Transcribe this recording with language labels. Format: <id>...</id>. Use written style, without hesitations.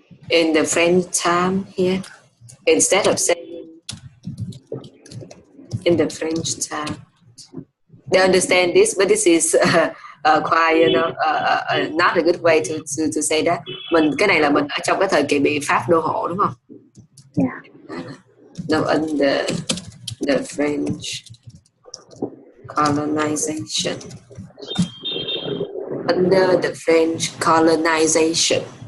<en>In the French time here, instead of saying in the French time, they understand this, but this is quite not a good way to say that.</en> <vi>Cái này là mình ở trong cái thời kỳ bị Pháp đô hộ đúng không?</vi> <en>Yeah. No, under the French colonization. Under the French colonization.</en>